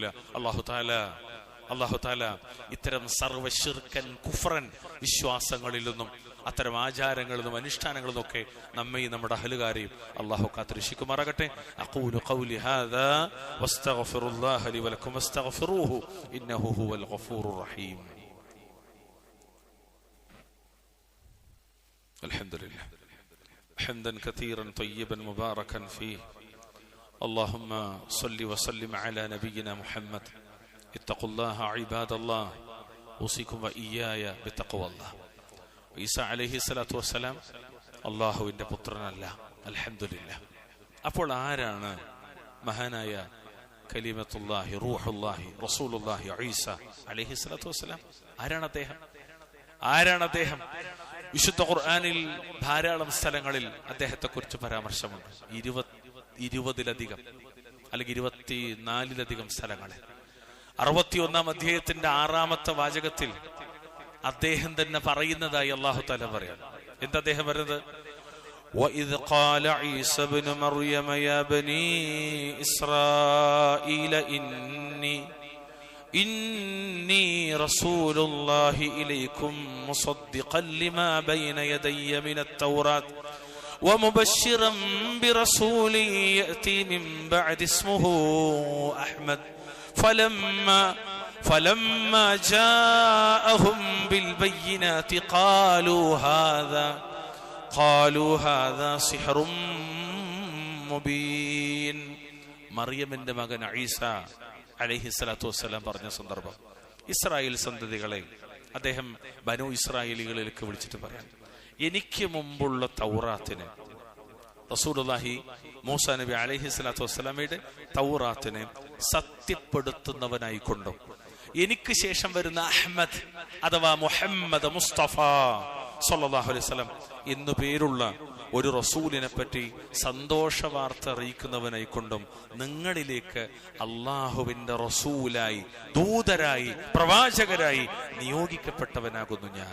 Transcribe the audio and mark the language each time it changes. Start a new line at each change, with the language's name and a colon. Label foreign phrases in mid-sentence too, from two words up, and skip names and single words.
Arabic: الله تعالى
Malayalam: ഇത്തരം സർവ്വ ഷിർക്കൻ കുഫ്റൻ വിശ്വാസങ്ങളിൽ നിന്നും അത്തരം ആചാരങ്ങളിൽ നിന്നും അനുഷ്ഠാനങ്ങളിൽ നിന്നൊക്കെ നമ്മയും നമ്മുടെ അഹ്ലുകാരെയും അല്ലാഹു കാത്തിരക്ഷിക്കുമാറാകട്ടെ.
Arabic: أقول قولي هذا وأستغفر الله لي ولكم واستغفروه إنه هو الغفور الرحيم. الحمد لله حمدا كثيرا طيبا مباركا فيه. اللهم صل وسلم على نبينا محمد. اتقوا الله عباد الله اوصيكم واياي بتقوى الله.
Malayalam: ഈസാ
Arabic: عليه الصلاة والسلام
Malayalam: അല്ലാഹുവിന്റെ പുത്രനല്ല. അൽഹംദുലില്ലാഹ്. അപ്പോൾ ആരാണ് മഹാനായ
Arabic: كلمة الله روح الله رسول الله
Malayalam: ഈസ
Arabic: عليه الصلاة والسلام?
Malayalam: ആരാണ് അദ്ദേഹം? വിശുദ്ധ ഖുർആനിൽ ധാരാളം സ്ഥലങ്ങളിൽ അദ്ദേഹത്തെ കുറിച്ച് പരാമർശമുണ്ട്. 20-ലധികം അല്ലെങ്കിൽ 24-ലധികം സ്ഥലങ്ങളിൽ. 61-ാം അധ്യായത്തിന്റെ 6-ാമത്തെ വാചകത്തിൽ അദ്ദേഹം തന്നെ പറയുന്നതായി
Arabic: الله تعالى
Malayalam: പറയാം. എന്താ അദ്ദേഹം പറയുന്നത്?
Arabic: وَإِذْ قَالَ عِيسَى ابْنُ مَرْيَمَ يَا بَنِي إِسْرَائِيلَ إِنِّي رَسُولُ اللَّهِ إِلَيْكُمْ مُصَدِّقًا لِمَا بَيْنَ يَدَيَّ مِنَ التَّوْرَاةِ ومبشرا برسول يأتي من بعد اسمه أحمد فلما جاءهم بالبينات قالوا هذا سحر مبين.
Malayalam: മറിയമിന്റെ മകൻ ഈസ
Arabic: عليه الصلاة والسلام
Malayalam: പറഞ്ഞ സന്ദർഭം, ഇസ്രായേൽ സന്തതികളെ അദ്ദേഹം ബനു ഇസ്രായേലികളിലേക്ക് വിളിച്ചിട്ട് പറയാൻ, എനിക്ക് മുമ്പുള്ള തൗറാത്തിനെ, റസൂലുള്ളാഹി മൂസാ നബി
Arabic: عليه الصلاة
Malayalam: വസ്സലാമയുടെ തൗറാത്തിനെ സത്യപ്പെടുത്തുന്നവനായിക്കൊണ്ടും എനിക്ക് ശേഷം വരുന്ന അഹ്മദ് അഥവാ മുഹമ്മദ് മുസ്തഫ
Arabic: صلى الله عليه وسلم
Malayalam: എന്നു പേരുള്ള ഒരു റസൂലിനെ പറ്റി സന്തോഷ വാർത്ത അറിയിക്കുന്നവനായിക്കൊണ്ടും നിങ്ങളിലേക്ക് അള്ളാഹുവിന്റെ റസൂലായി, ദൂതരായി, പ്രവാചകരായി നിയോഗിക്കപ്പെട്ടവനാകുന്നു ഞാൻ.